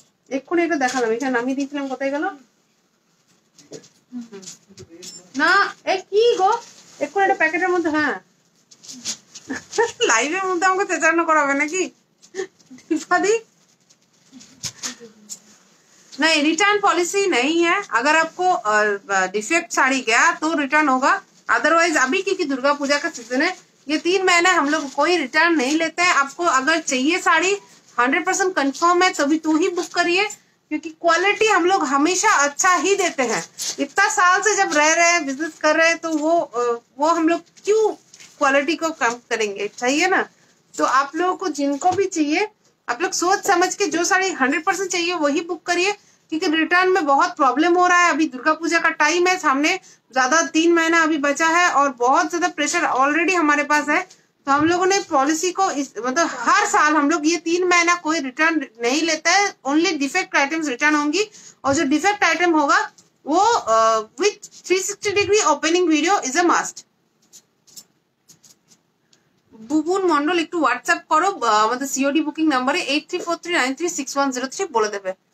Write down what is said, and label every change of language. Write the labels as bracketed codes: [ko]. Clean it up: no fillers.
[bn] এক্ষুনি এটা দেখালাম, এখানে নামিয়ে দিয়েছিলাম, কোথায় গেল না? এ কি গো, এক্ষুনি একটা প্যাকেটের মধ্যে। হ্যাঁ, লাইভের মধ্যে আমাকে চেঁচানো করাবে নাকি? [hi] नहीं, रिटर्न पॉलिसी नहीं है। अगर आपको डिफेक्ट साड़ी गया तो रिटर्न होगा, अदरवाइज अभी क्योंकि दुर्गा पूजा का सीजन है, ये 3 महीने हम लोग कोई रिटर्न नहीं लेते हैं। आपको अगर चाहिए साड़ी 100% कंफर्म है तभी तो ही बुक करिए, क्योंकि क्वालिटी हम लोग हमेशा अच्छा ही देते हैं। इतना साल से जब रह रहे हैं, बिजनेस कर रहे हैं, तो वो हम लोग क्यों क्वालिटी को कम करेंगे? चाहिए ना। तो आप लोगों को जिनको भी चाहिए, आप लोग सोच समझ के जो साड़ी 100% चाहिए वही बुक करिए, क्योंकि रिटर्न में बहुत प्रॉब्लम हो रहा है। अभी दुर्गा पूजा का टाइम है, सामने ज्यादा 3 महीना अभी बचा है और बहुत ज्यादा प्रेशर ऑलरेडी हमारे पास है। तो हम लोगों ने पॉलिसी को मतलब हर साल हम लोग ये 3 महीना कोई रिटर्न नहीं लेता है, ओनली डिफेक्ट आइटम्स रिटर्न होंगी, और जो डिफेक्ट आइटम होगा वो [en] With 360 degree opening video is a must. [bn] বুবুন মন্ডল একটু হোয়াটসঅ্যাপ করো আমাদের সিওডি বুকিং নাম্বারে 8343936103 বলে দেবে।